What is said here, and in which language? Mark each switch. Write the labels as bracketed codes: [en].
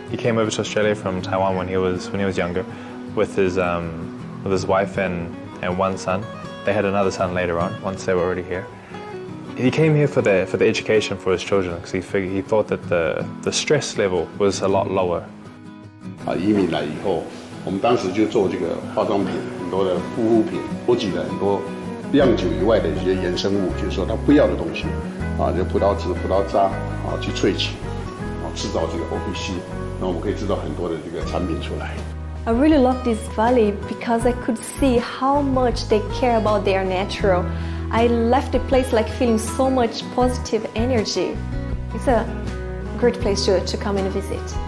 [en] He came over to Australia from Taiwan when he was younger, with his wife and one son. They had another son later on, once they were already here. He came here for the education for his children, because he thought that the stress level was a lot lower. [zh] 移民来以后，我们当时就做这个化妆品，很多的护肤品，收集了很多酿酒以外的一些衍生物，就是说他不要的东西，就葡萄汁、葡萄渣，去萃取，制造这个 OPC， 那我们可以制造很多的这个产品出来。 [en] I really love this valley because I could see how much they care about their natural. I left the place like feeling so much positive energy. It's a great place to come and visit.